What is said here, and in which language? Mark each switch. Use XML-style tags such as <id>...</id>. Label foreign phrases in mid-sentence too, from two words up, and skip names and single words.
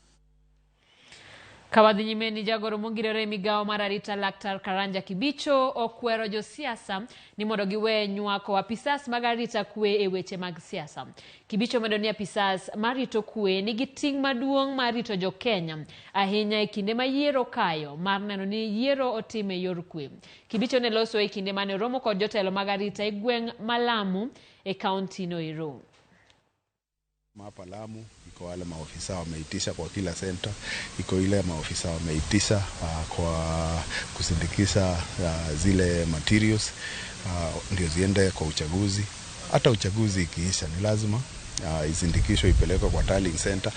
<luo>Kawadhi nyime ni jagoro mongirore Migago mar arita Laktar Karanja Kibicho okwero jo siasa ni mondo giwe nywako apisas mag arita kwe e weche mag siasa. Kibicho medo ni apisas marito kwe nigi ting' maduong' mar rito jo Kenya ahinya e kinde ma yiero kayo mar neno ni yiero otime yor kwe. Kibicho ne loso e kinde mane romo kod jotelo mag arita e gweng' Malamu e kaunti no ero.</luo> <sw>Hapa Lamu iko wale maofisa wameitisha kwa kila center, iko ile maofisa wameitisha kwa kusindikisha zile materials ndio ziende kwa uchaguzi. Hata uchaguzi ikiisha ni lazima izindikishwe ipelekwe kwa</sw> <en>tallying center.</en>